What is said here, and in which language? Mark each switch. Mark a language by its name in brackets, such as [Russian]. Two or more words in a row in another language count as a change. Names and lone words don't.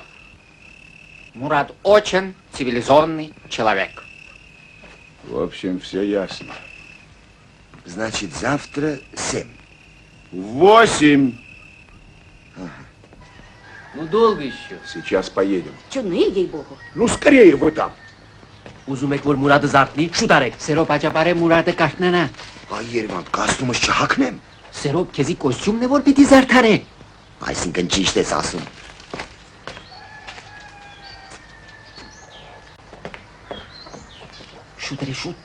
[Russian] Мурат очень цивилизованный человек. В общем, все ясно. Значит, завтра 7. 8. Ну, долго еще. Сейчас поедем. Че, ну и ей-богу. Ну, скорее вы там. [Armenian] Ուզում եք որ Մուրադը զարթնի, շուտ արեք։ Սերոպ աճապարե Մուրատը կաշնանա։ Այ Երևան, կաստումս չհակնեմ։ Սերոպ քեզի կոստյումն է որ պիտի զարդարե։ Այսինքն ճիշտ ես ասում։ Շուտ էրի շուտ։